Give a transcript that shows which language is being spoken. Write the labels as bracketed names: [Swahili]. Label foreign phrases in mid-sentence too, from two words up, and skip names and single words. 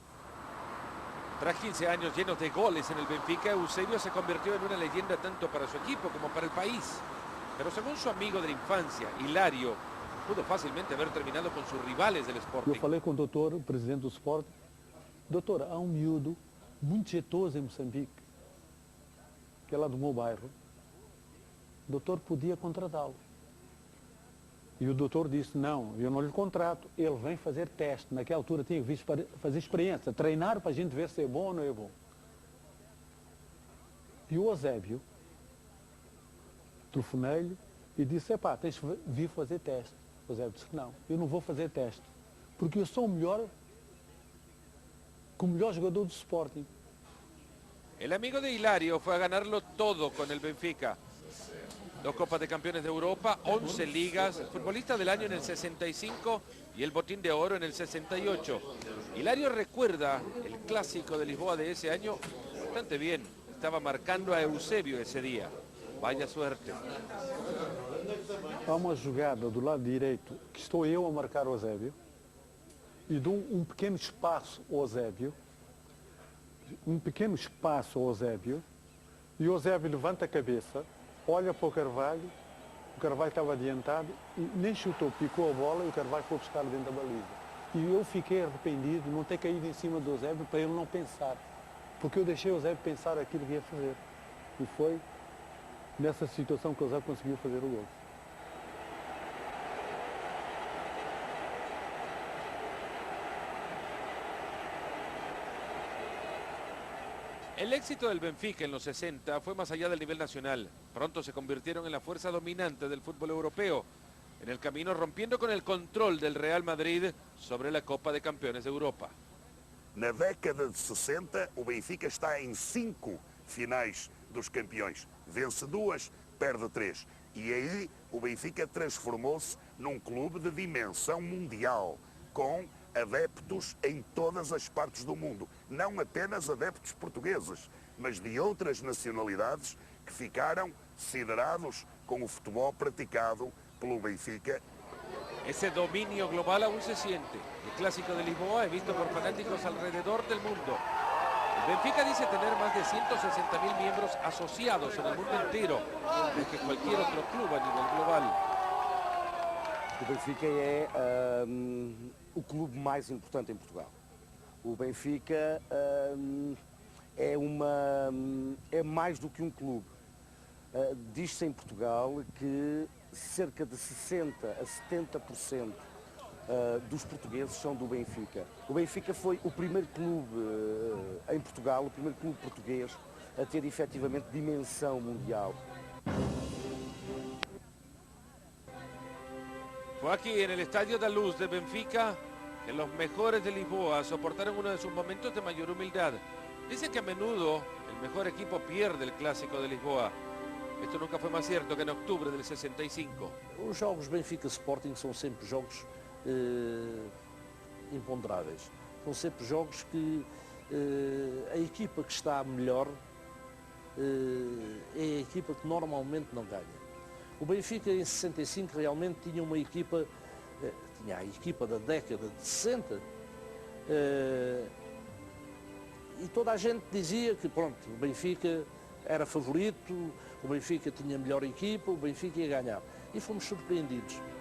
[Spanish] Tras 15 años llenos de goles en el Benfica, Eusebio se convirtió en una leyenda tanto para su equipo como para el país. Pero según su amigo de la infancia, Hilario, pudo fácilmente haber terminado con sus rivales del Sporting. [Portuguese] Eu falei com o doutor, o presidente do Sporting. Doutor, há um miúdo muito jeitoso em Moçambique, que é lá do meu bairro. O doutor podia contratá-lo. E o doutor disse, não, eu não lhe contrato, ele vem fazer teste. Naquela altura tinha que vir fazer experiência, treinar para a gente ver se é bom ou não é bom. E o Eusébio, telefonei-lhe e disse, epá, tens que vir fazer teste. O Eusébio disse, não, eu não vou fazer teste, porque eu sou o melhor jogador do Sporting. [Spanish] El amigo de Hilario fue a ganarlo todo con el Benfica. 2 Copas de Campeones de Europa, 11 ligas, futbolista del año en el 65 y el botín de oro en el 68. Hilario recuerda el clásico de Lisboa de ese año bastante bien. Estaba marcando a Eusebio ese día. Vaya suerte. [Portuguese] Há uma jogada do lado direito que estou eu a marcar o Eusébio e dou um pequeno espaço ao Eusébio, e o Eusébio levanta a cabeça, olha para o Carvalho estava adiantado e nem chutou, picou a bola e o Carvalho foi buscar dentro da baliza. E eu fiquei arrependido de não ter caído em cima do Eusébio para ele não pensar, porque eu deixei o Eusébio pensar aquilo que ia fazer. E foi nessa situação que o Eusébio conseguiu fazer o gol. [Spanish] El éxito del Benfica en los 60 fue más allá del nivel nacional. Pronto se convirtieron en la fuerza dominante del fútbol europeo, en el camino rompiendo con el control del Real Madrid sobre la Copa de Campeones de Europa. [Portuguese] Na década de 60, o Benfica está em 5 finais dos campeões. Vence 2, perde 3. E aí o Benfica transformou-se num clube de dimensão mundial, com adeptos em todas as partes do mundo. Não apenas adeptos portugueses, mas de outras nacionalidades que ficaram siderados com o futebol praticado pelo Benfica. [Spanish] Ese dominio global aún se siente. El clásico de Lisboa es visto por fanáticos alrededor del mundo. El Benfica dice tener más de 160.000 miembros asociados en el mundo entero, más que cualquier otro club a nivel global. [Portuguese] O Benfica é o clube mais importante em Portugal. O Benfica é mais do que um clube. Diz-se em Portugal que cerca de 60% a 70% dos portugueses são do Benfica. O Benfica foi o primeiro clube em Portugal, o primeiro clube português a ter efetivamente dimensão mundial. [Spanish] Fue aquí en el Estadio da Luz de Benfica que los mejores de Lisboa soportaron uno de sus momentos de mayor humildad. Dicen que a menudo el mejor equipo pierde el Clásico de Lisboa. Esto nunca fue más cierto que en octubre del 65. [Portuguese] Os jogos Benfica-Sporting são sempre jogos imponderáveis. São sempre jogos que a equipa que está melhor é a equipa que normalmente não ganha. O Benfica em 65 realmente tinha uma equipa, tinha a equipa da década de 60 e toda a gente dizia que pronto, o Benfica era favorito, o Benfica tinha a melhor equipa, o Benfica ia ganhar. E fomos surpreendidos.